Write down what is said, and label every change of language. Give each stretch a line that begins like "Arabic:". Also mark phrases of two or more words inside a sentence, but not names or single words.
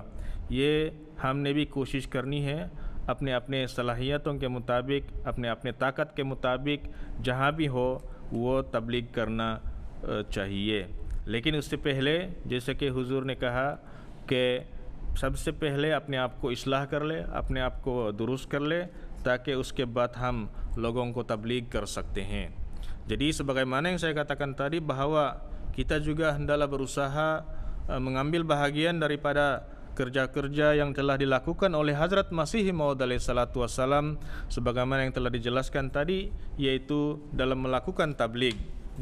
Urdu: یہ ہم نے بھی کوشش کرنی ہے اپنے اپنے صلاحیتوں کے مطابق، اپنے اپنے طاقت کے مطابق جہاں بھی ہو وہ تبلیغ کرنا چاہیے. لیکن اس سے پہلے جیسے کہ حضور نے کہا کہ سب سے پہلے اپنے آپ کو اصلاح کر لے، اپنے آپ کو درست کر لے، تاکہ اس کے بعد ہم لوگوں کو تبلیغ کر سکتے ہیں.
Malay: Jadi sebagaimana yang saya katakan tadi bahwa kita juga hendaklah berusaha mengambil bahagian daripada kerja-kerja yang telah dilakukan oleh Hazrat Masih Maud
Arabic: عليه الصلاة والسلام
Malay: sebagaimana yang telah dijelaskan tadi, yaitu dalam melakukan tabligh.